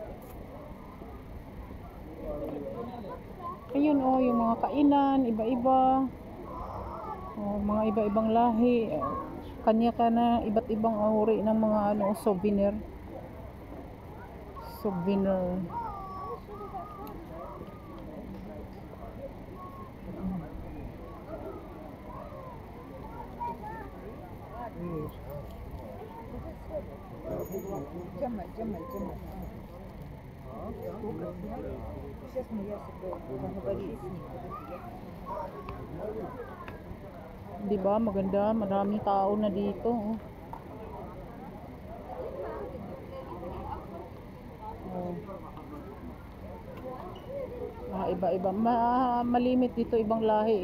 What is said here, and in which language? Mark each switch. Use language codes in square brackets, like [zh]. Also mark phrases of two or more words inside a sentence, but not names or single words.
[tl] Ayun oh, yung mga kainan, iba-iba. Oh, mga iba-ibang lahi. Kanya ka na iba't ibang uri ng mga ano, souvenir. Souvenir. [ru] Джамаль. Сейчас я поговорю с ним. [tl] Diba, maganda, maraming tao na dito. Oh. Oh. Iba-iba. Malimit dito ibang lahi.